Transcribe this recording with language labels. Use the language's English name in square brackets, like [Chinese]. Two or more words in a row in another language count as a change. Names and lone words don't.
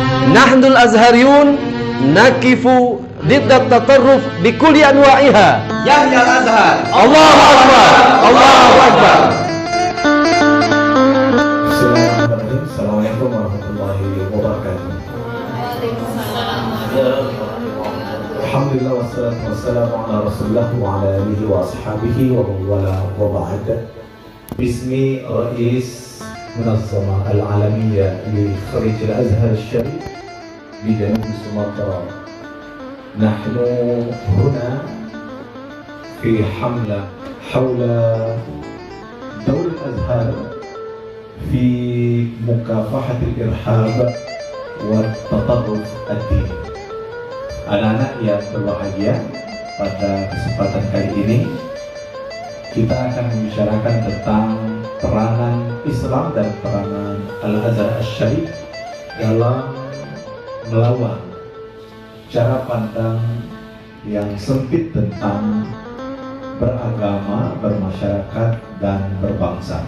[Arabic] نحن الأزهريون نقف ضد التطرف بكل أنواعها. يحيا الأزهر. الله أكبر. الله أكبر. السلام عليكم ورحمة الله وبركاته. الحمد لله والصلاة والسلام على رسول الله وعلى آله وأصحابه ووالى وبعد. باسم رئيس المنظمة العالمية لخريجي الأزهر الشريف di جنوب سومطرة. نحن هنا في حملة حول دور الأزهر في مكافحة الإرهاب وتطرف الدين. [Indonesian] Anak-anak yang berbahagia, pada kesempatan kali ini kita akan membicarakan tentang peranan Islam dan peranan Al-Azhar Al-Sharif dalam melawan cara pandang yang sempit tentang beragama, bermasyarakat, dan berbangsa.